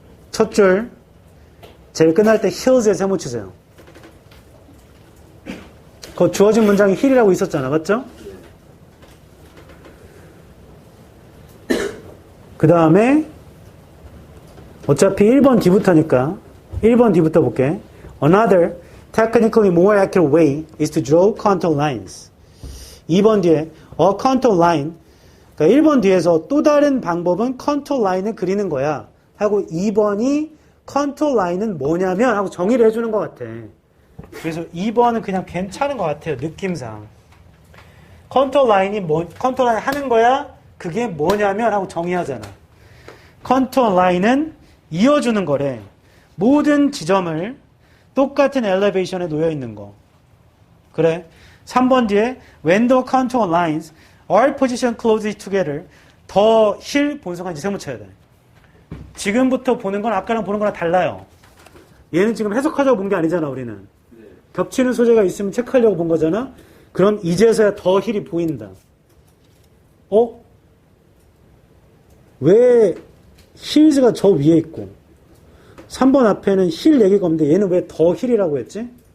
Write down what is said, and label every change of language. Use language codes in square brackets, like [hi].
[ko] 첫 줄, 제일 끝날 때 hills에 세모 치세요. 그 주어진 문장이 hill이라고 있었잖아. 맞죠? 그 다음에 어차피 1번 뒤부터니까 1번 뒤부터 볼게. [en] Another technically more accurate way is to draw contour lines. [ko] 2번 뒤에 [en] a contour line. [ko] 그러니까 1번 뒤에서 또 다른 방법은 contour line을 그리는 거야. 하고 2번이 contour line은 뭐냐면 하고 정의를 해주는 것 같아. 그래서 2번은 그냥 괜찮은 것 같아요. 느낌상. contour line이 하는 거야? 그게 뭐냐면 하고 정의하잖아. 컨투어 라인은 이어주는 거래. 모든 지점을 똑같은 엘리베이션에 놓여 있는 거. 그래. 3번 뒤에 [en] when the contour lines are positioned closely together the hill [ko] 본성과 이제 세모 쳐야 돼. 지금부터 보는 건 아까랑 보는 거랑 달라요. 얘는 지금 해석하자고 본 게 아니잖아, 우리는. 겹치는 소재가 있으면 체크하려고 본 거잖아. 그럼 이제서야 더 힐이 보인다. 왜 힐즈가 저 위에 있고 3번 앞에는 힐 얘기가 없는데 얘는 왜 더 힐이라고 했지?